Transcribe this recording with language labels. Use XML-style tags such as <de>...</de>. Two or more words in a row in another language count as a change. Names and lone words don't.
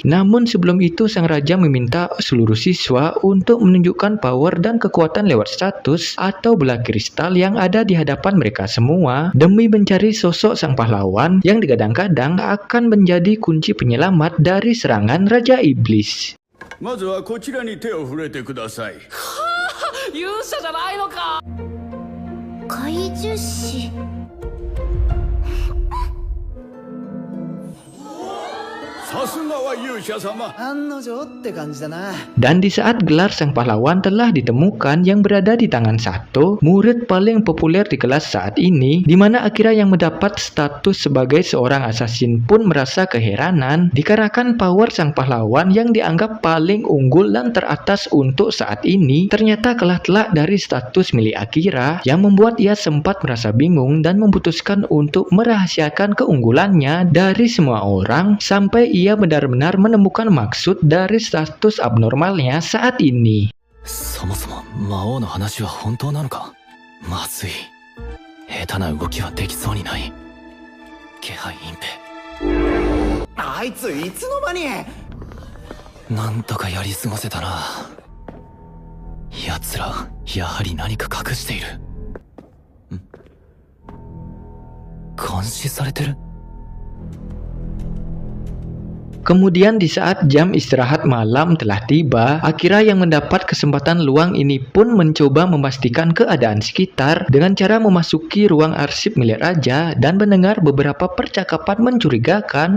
<id>Namun sebelum itu sang raja meminta seluruh siswa untuk menunjukkan power dan kekuatan lewat status atau bola kristal yang ada di hadapan mereka semua demi mencari sosok sang pahlawan yang digadang-gadang akan menjadi kunci penyelamat dari serangan Raja Iblis.</id> <ja>まずはこちらに手を触れてください。勇者じゃないのか。怪獣師。さすがは勇者様。案の定って感じだな。</ja> <id>Dan di saat gelar sang pahlawan telah ditemukan yang berada di tangan Sato, murid paling populer di kelas saat ini, di mana Akira yang mendapat status sebagai seorang assassin pun merasa keheranan dikarenakan power sang pahlawan yang dianggap paling unggul dan teratas untuk saat ini ternyata kalah telak dari status milik Akira, yang membuat ia sempat merasa bingung dan memutuskan untuk merahasiakan keunggulannya dari semua orang sampai ia benar-benar menemukan maksud dari status abnormalnya saat ini.</id> <ja>そもそも魔王の話は本当なのか。まずい。下手な動きはできそうにない。気配隠蔽。あいついつの間に。なんとかやり過ごせたな。奴らやはり何か隠している。監視されてる。</ja> <id>Kemudian di saat jam istirahat malam telah tiba, Akira yang mendapat kesempatan luang ini pun mencoba memastikan keadaan sekitar dengan cara memasuki ruang arsip milik raja dan mendengar beberapa percakapan mencurigakan.</id>